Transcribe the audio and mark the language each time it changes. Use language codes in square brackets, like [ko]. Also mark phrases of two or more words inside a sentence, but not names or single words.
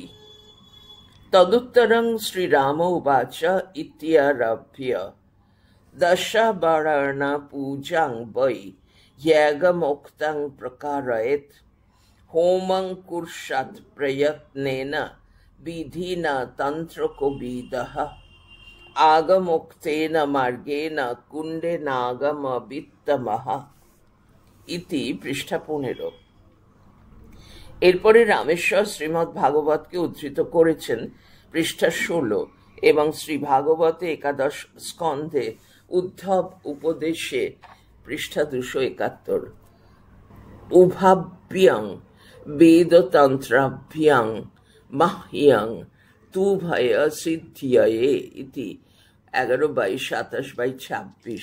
[sa] तदुत्तरं श्रीराम उवाच इत्यारभ्य दशवर्णपूजां वै यागमोक्तं प्रकारयेत् होमं कुर्यात् प्रयत्नेन विधिना तन्त्रकोविदः आगमोक्तेन मार्गेण कुण्डेनागमवित्तमः इति पृष्ठ 15। [bn] এরপরে রামেশ্বর শ্রীমদ্ ভাগবতকে উদ্ধৃত করেছেন পৃষ্ঠা 16 এবং শ্রী ভাগবতে একাদশ স্কন্ধে উদ্ধব উপদেশে পৃষ্ঠা 271। [sa] উভাভ্যাং বেদতন্ত্রাভ্যাং মাহ্যাং তুভয় সিদ্ধ্যয়ে ইতি 11/22-27।